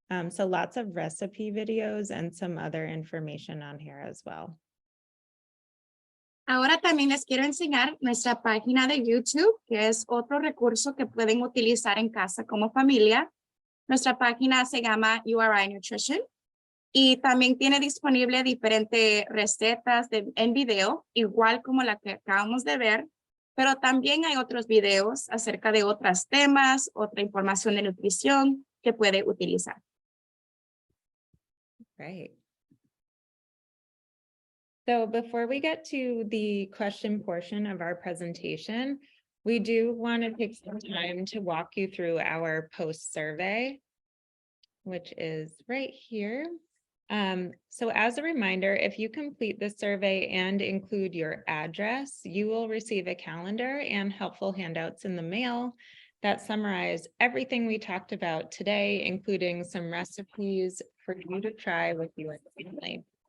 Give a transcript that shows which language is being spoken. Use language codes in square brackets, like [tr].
[en] So lots of recipe videos and some other information on here as well. [es] Ahora también les quiero enseñar nuestra página de YouTube, que es otro recurso que pueden utilizar en casa como familia. Nuestra página se llama URI Nutrition y también tiene disponible diferentes recetas en video, igual como la que acabamos de ver, pero también hay otros videos acerca de otros temas, otra información de nutrición que puede utilizar. [en] Right. So before we get to the question portion of our presentation, we do want to take some time to walk you through our post survey, which is right here. So as a reminder, if you complete the survey and include your address, you will receive a calendar and helpful handouts in the mail that summarize everything we talked about today, including some recipes for you to try with your family.